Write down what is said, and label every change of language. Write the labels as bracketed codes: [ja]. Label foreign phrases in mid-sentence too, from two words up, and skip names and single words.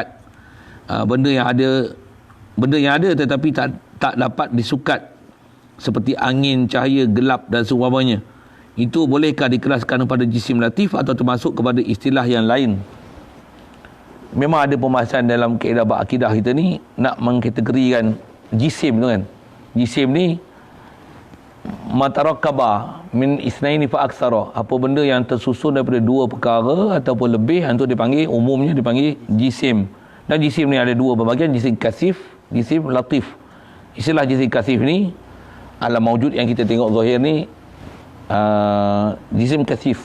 [ms] Benda yang ada tetapi tak dapat disukat, seperti angin, cahaya, gelap dan seumpamanya. Itu bolehkah dikeraskan kepada jisim latif atau termasuk kepada istilah yang lain? Memang ada pembahasan dalam kaedah akidah kita ni nak mengkategorikan jisim tu kan. Jisim ni [ar] ما تركب من اثنين فأكثر. [ms] Apa benda yang tersusun daripada dua perkara ataupun lebih, itu dipanggil, umumnya dipanggil jisim. Dan jisim ni ada dua berbahagian, jisim kasif, jisim latif. Istilah jisim kasif ni alam maujud yang kita tengok zahir ni jisim kasif.